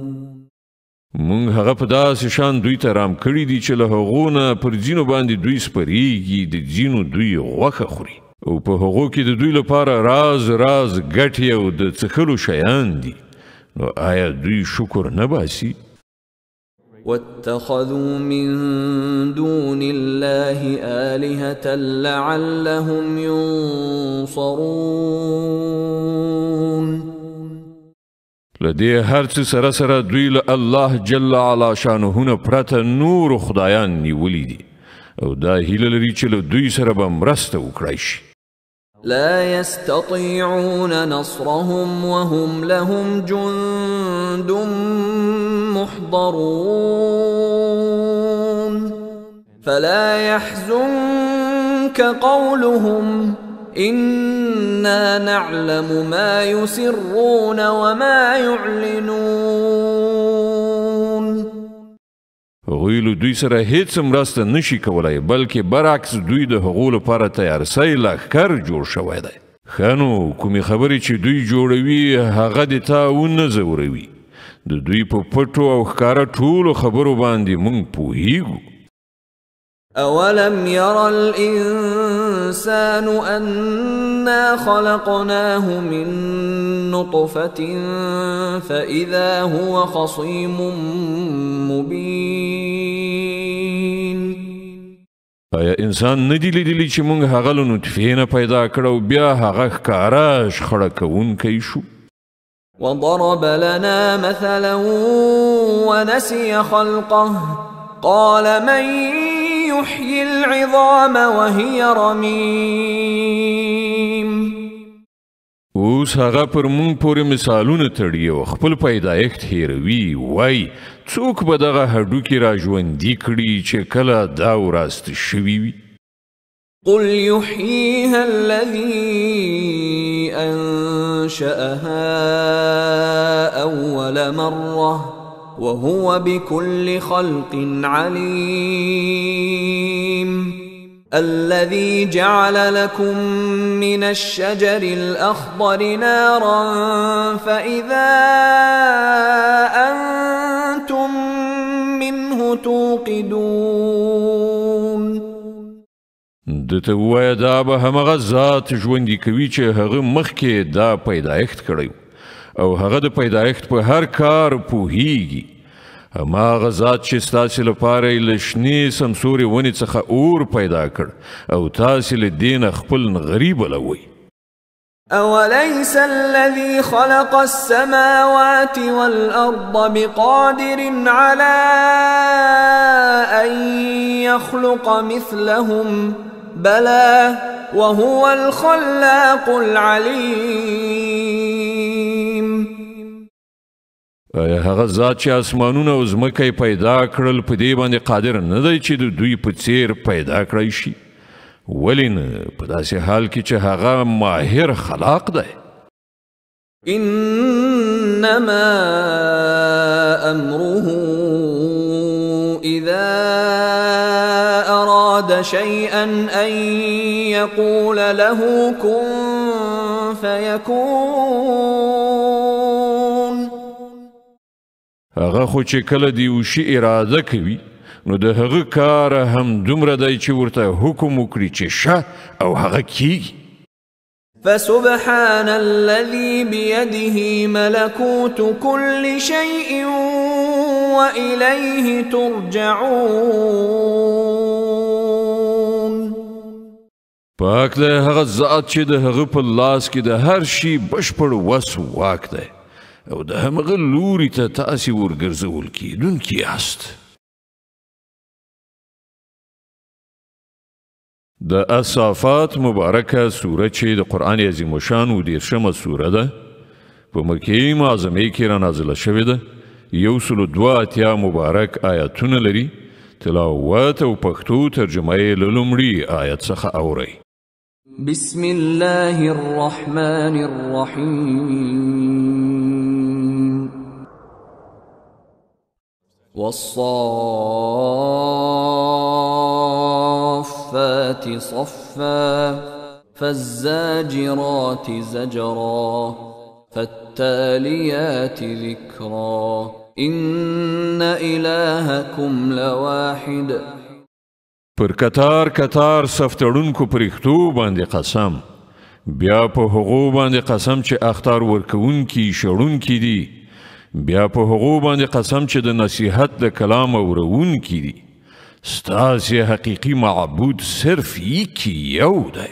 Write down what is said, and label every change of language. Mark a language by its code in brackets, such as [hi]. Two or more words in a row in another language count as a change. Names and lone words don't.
[ps] مونږ هغه په داسې شان دوی ته رام کړي دي چې له هغو نه پر ځینو باندې دوی سپریږي، د ځینو دوی غوښه خوري او په هغو کې د دوی لپاره راز راز ګټې او د څښلو شیان دي. نو آیا دوی شکر نه باسي؟ [ar] واتخذوا من دون الله آلهة لعلهم ينصرون. [ps] لدې هر څه سره سره دوی له [ar] الله جل علا شانه [ps] نه پرته نور خدایان نیولي دي او دا هیله لري چې له دوی سره به مرسته وکړای شي. [ar] لا يستطيعون نصرهم وهم لهم جند محضرون فلا يحزنك قولهم إنا نعلم ما يسرون وما يعلنون. [ps] هغوی له دوی سره هیڅ مرسته نشي کولای، بلکې برعکس دوی د هغو لپاره تیارسۍ لښکر جوړ شوی دی. ښه نو کومې خبرې چې دوی جوړوي هغه د تا ونه ځوروي. د دوی په پټو او ښکاره ټولو خبرو باندې موږ پوهیږو. [ar] أولم ير الإنسان أنا خلقناه من نطفة فإذا هو خصيم مبين. [ps] آیا انسان ندی لیدلی چې موږ هغه له نطفې نه پیدا کړو بیا هغه ښکاره شخړه کوونکی شو؟ [ar] وضرب لنا مثلا ونسي خلقه قال من يحيي العظام وهي رميم. [ps] اوس هغه پر مونږ پورې مثالونه تړي او خپل پیدایښت هیروي، وای څوک به دغه هډوکي را ژوندي کړي چې کله دا وراسته شوي وي؟ [ar] قل يحييها الذي أنشأها أول مرة وهو بكل خلق عليم. الذي جعل لكم من الشجر الأخضر نارا فإذا أنتم منه توقدون. [ps] دته ووایه دا به همغه ذات ژوندي کوي چې هغه مخکې دا پیدایښت کړی او هغه د پیدایښت په هر کار پوهیږي. هماغه ذات چې ستاسې لپاره یې له شنې سمسورې ونې څخه اور پیدا کړ او تاسې له دې نه خپل نغري بلوئ. [ar] أوليس الذي خلق السماوات والأرض بقادر على أن يخلق مثلهم بلى وهو الخلاق العليم. [ps] هغه ذات چې اسمانونه او ځمکه پیدا کړل په دې باندې قادر نه دی چې د دوی په څیر پیدا کړی شي؟ ولې نه په داسې حال کې چې هغه ماهر خلاق دی؟ [ar] إنما أمره إذا أراد شيئا أن يقول له كن فيكون. [ps] هغه خو چې کله د یو شي اراده کوي نو د هغه کار هم دومره دی چې ورته حکم وکړي چې شه او هغه کیږي. [ar] فسبحان الذي بيده ملكوت كل شيء وإليه ترجعون. [ps] پاک دی هغه ذات چې د هغه په لاس کې د هر شي بشپړ وس واک دی او د همغه لوري ته تاسې ورګرځول کیدونکي یاست. د الصافات مبارکه سوره چې د قرآن عظیم الشان 10مه سوره ده په مکې معظمې کې را نازله شوې ده. 182 مبارک آیاتونه لري. تلاوت او پښتو ترجمه یې له لومړي آیت څخه اورئ. [ar] بسم الله الرحمن الرحيم. والصافات صفا فالزاجرات زجرا فالتاليات ذكرا إن إلهكم لواحد. [ps] پر کتار کتار سفتړونکو پرښتو باندې قسم، بیا په هغو باندې قسم چې اختار ورکوونکي شړونکي دي، بیا په هغو باندې قسم چې د نصیحت د کلام اورونکي دي. ستاسې حقیقي معبود صرف یو دی.